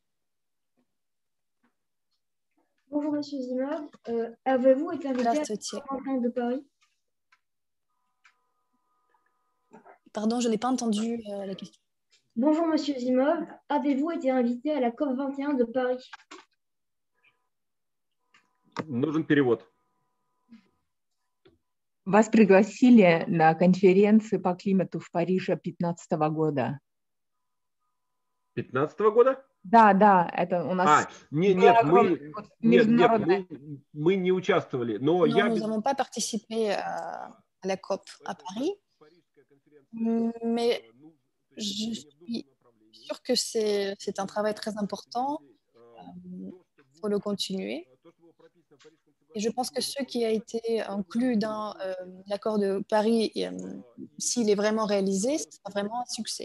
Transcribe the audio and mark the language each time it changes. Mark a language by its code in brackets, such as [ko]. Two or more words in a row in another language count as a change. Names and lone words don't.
[fr] Bonjour Monsieur Zimov, avez-vous été invité à la COP21 de Paris? Pardon, je n'ai pas entendu la question. Bonjour Monsieur Zimov, avez-vous été invité à la COP21 de Paris? [ru] Нужен перевод. Вас пригласили на конференцию по климату в Париже 2015 года. 2015 года? Да, да, это у нас... Нет, мы не участвовали. Но [fr] non, nous n'avons pas participé à la COP à Paris, mais je suis sûre que c'est un travail très important. Il faut le continuer. Et je pense que ce qui a été inclus dans l'accord de Paris, s'il est vraiment réalisé, ce sera vraiment un succès.